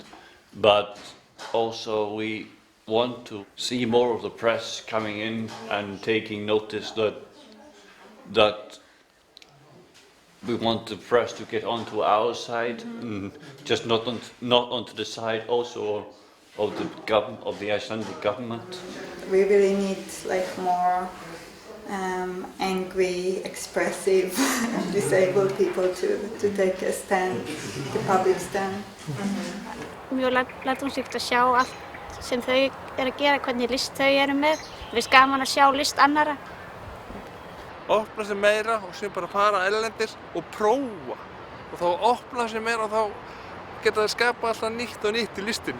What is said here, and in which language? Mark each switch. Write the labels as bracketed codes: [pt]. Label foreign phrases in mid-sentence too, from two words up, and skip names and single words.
[en] But also we want to see more of the press coming in and taking notice that we want the press to get onto our side, just not onto the side also of the Icelandic government. We really need like more angry, expressive, disabled people to take a stand, the public stand. [is] Mjög lærdómsríkt að sjá allt sem þau að gera, hvernig list þau eru með. Mér finnst gaman að sjá list annarra. Opna sig meira og síðan bara fara erlendis og prófa. Og þá opna sig meira og þá geta þau skapa alltaf nýtt og nýtt í listinni.